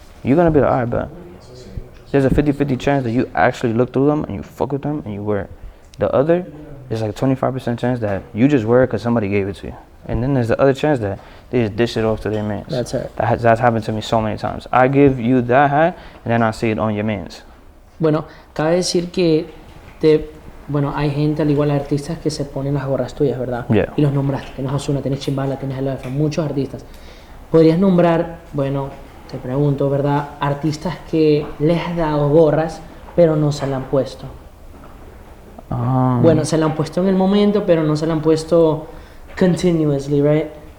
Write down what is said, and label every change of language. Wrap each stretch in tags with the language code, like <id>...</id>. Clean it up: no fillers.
<en>You're gonna be like, all right, but there's a 50-50 chance that you actually look through them and you fuck with them and you wear it. The other is like 25% chance that you just wear it because somebody gave it to you. And then there's the other chance that they just dish it off to their mans. That's it. That's happened to me so many times. I give you that hat and then I see it on your mans.</en> <es>Bueno, cabe decir que hay gente, al igual artistas, que se ponen las gorras tuyas, ¿verdad? Yeah. Y los nombraste. Tienes Ozuna, tienes 𝗏𝗵𝗲𝗀, tienes 𝗏𝗏, muchos artistas. ¿Podrías nombrar, bueno, te pregunto, ¿verdad? Artistas que les has dado gorras, pero no se la han puesto. Bueno, se la han puesto en el momento, pero no se la han puesto</es> <en>continuously, right?</en>